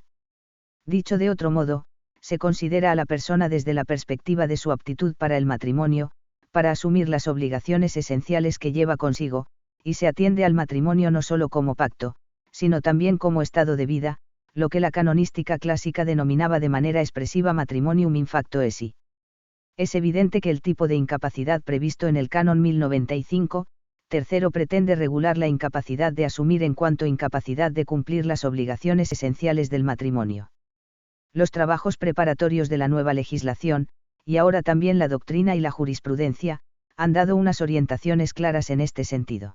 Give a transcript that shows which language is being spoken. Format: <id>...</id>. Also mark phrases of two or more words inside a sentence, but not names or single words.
<es>Dicho de otro modo, se considera a la persona desde la perspectiva de su aptitud para el matrimonio, para asumir las obligaciones esenciales que lleva consigo, y se atiende al matrimonio no solo como pacto, sino también como estado de vida, lo que la canonística clásica denominaba de manera expresiva</es> <la>matrimonium in facto esse.</la> <es>Es evidente que el tipo de incapacidad previsto en el Canon 1095, tercero, pretende regular la incapacidad de asumir en cuanto incapacidad de cumplir las obligaciones esenciales del matrimonio. Los trabajos preparatorios de la nueva legislación, y ahora también la doctrina y la jurisprudencia, han dado unas orientaciones claras en este sentido.</es>